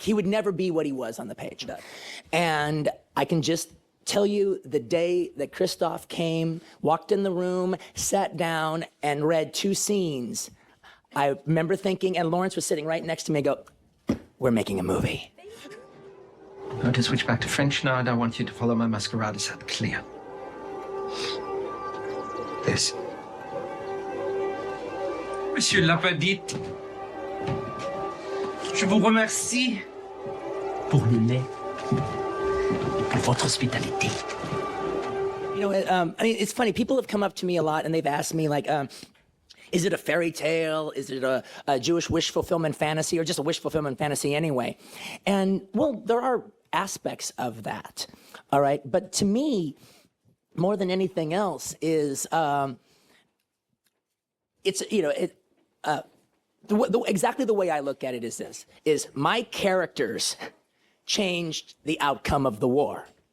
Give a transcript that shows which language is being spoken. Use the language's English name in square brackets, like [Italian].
[English] He would never be what he was on the page. And I can just tell you the day that Christoph came, walked in the room, sat down, and read 2 scenes, I remember thinking, and Lawrence was sitting right next to me, go, we're making a movie. I'm going to switch back to French now, and I want you to follow my masquerade set clear. This. [French] Monsieur Lapadite, je vous remercie pour le lait, pour votre hospitalité. [English] You know, I mean, it's funny. People have come up to me a lot, and they've asked me, like, is it a fairy tale? Is it a Jewish wish fulfillment fantasy, or just a wish fulfillment fantasy anyway? And, well, there are aspects of that, all right? But to me, more than anything else is, it's, you know, exactly the way I look at it is this, is my characters changed the outcome of the war.